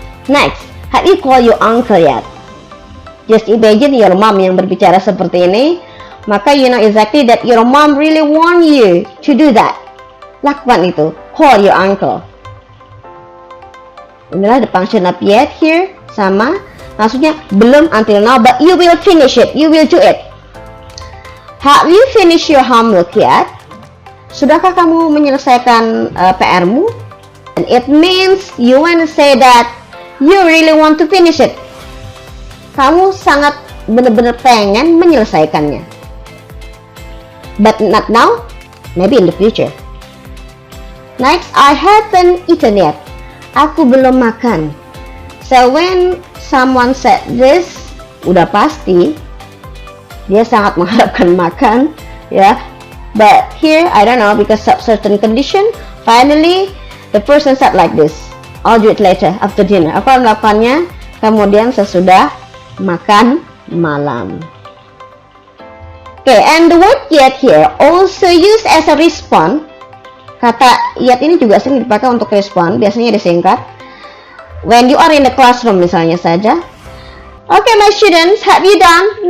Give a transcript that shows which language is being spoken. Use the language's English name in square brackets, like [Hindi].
[English] Next, have you called your uncle yet? Just imagine your mom [Indonesian] yang berbicara seperti ini, maka [English] you know exactly that your mom really want you to do that. [Indonesian] Lakukan itu, [English] call your uncle. [Indonesian] Inilah [English] the function of yet here, [Indonesian] sama, maksudnya belum [English] until now, but you will finish it, you will do it. Have you finished your homework yet? [Indonesian] Sudahkah kamu menyelesaikan PR-mu? [English] And it means you want to say that you really want to finish it. [Indonesian] Kamu sangat benar-benar pengen menyelesaikannya. [English] But not now, maybe in the future. Next, I haven't eaten yet. [Indonesian] Aku belum makan. [English] So when someone said this, [Indonesian] udah pasti dia sangat mengharapkan makan, ya. [English] But here, I don't know, because of certain condition, finally the person said like this, I'll do it later after dinner. [Indonesian] Aku akan melakukannya kemudian sesudah makan malam. [English] Okay, and the word yet here also used as a response. [Indonesian] Kata yet ini juga sering dipakai untuk respon, biasanya disingkat. [English] When you are in the classroom [Indonesian] misalnya saja. [English] Okay, my students, have you done?